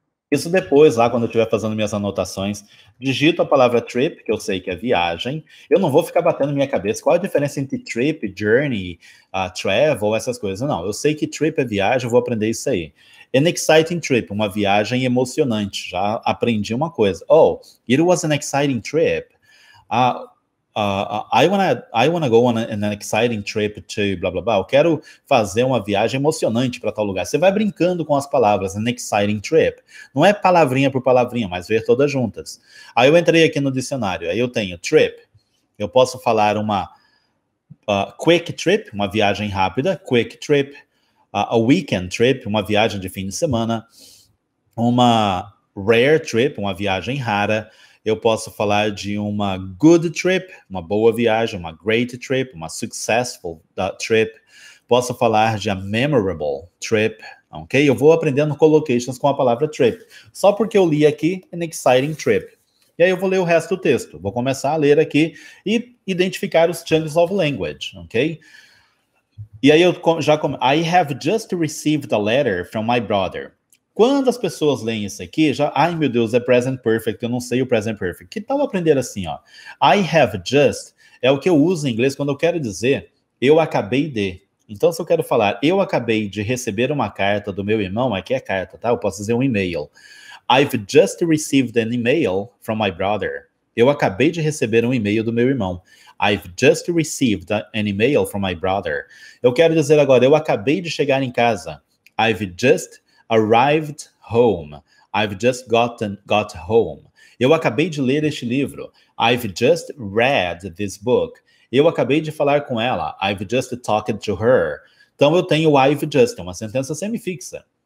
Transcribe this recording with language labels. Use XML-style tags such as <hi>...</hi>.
<pt>Isso depois, lá quando eu estiver fazendo minhas anotações, digito a palavra trip, que eu sei que é viagem. Eu não vou ficar batendo minha cabeça qual a diferença entre trip, journey, travel, essas coisas. Não, eu sei que trip é viagem, eu vou aprender isso aí.</pt> <en>An exciting trip,</en> <pt>uma viagem emocionante. Já aprendi uma coisa.</pt> <en>Oh, it was an exciting trip. I wanna go on an exciting trip to blá blá blá.</en> <pt>Eu quero fazer uma viagem emocionante para tal lugar. Você vai brincando com as palavras,</pt> <en>an exciting trip.</en> <pt>Não é palavrinha por palavrinha, mas ver todas juntas. Aí eu entrei aqui no dicionário, aí eu tenho trip. Eu posso falar uma</pt> <en>quick trip,</en> <pt>uma viagem rápida, quick trip.</pt> <en>A weekend trip,</en> <pt>uma viagem de fim de semana. Uma</pt> <en>rare trip,</en> <pt>uma viagem rara. Eu posso falar de uma</pt> <en>good trip,</en> <pt>uma boa viagem, uma</pt> <en>great trip,</en> <pt>uma</pt> <en>successful trip.</en> <pt>Posso falar de</pt> <en>a memorable trip,</en> <pt>ok? Eu vou aprendendo collocations com a palavra trip. Só porque eu li aqui,</pt> <en>an exciting trip.</en> <pt>E aí eu vou ler o resto do texto. Vou começar a ler aqui e identificar os</pt> <en>chunks of language,</en> <pt>ok? E aí eu já</pt> <en>I have just received a letter from my brother.</en> <pt>Quando as pessoas leem isso aqui, já, ai meu Deus, é present perfect, eu não sei o present perfect. Que tal aprender assim, ó?</pt> <en>I have just</en> <pt>é o que eu uso em inglês quando eu quero dizer eu acabei de. Então, se eu quero falar eu acabei de receber uma carta do meu irmão, aqui é carta, tá? Eu posso dizer um e-mail.</pt> <en>I've just received an email from my brother.</en> <pt>Eu acabei de receber um e-mail do meu irmão.</pt> <en>I've just received an email from my brother.</en> <pt>Eu quero dizer agora, eu acabei de chegar em casa.</pt> <en>I've just arrived home. I've just got home.</en> <pt>Eu acabei de ler este livro.</pt> <en>I've just read this book.</en> <pt>Eu acabei de falar com ela.</pt> <en>I've just</en> <pt>talked to her. Então eu tenho I've just, é uma sentença semifixa.</pt>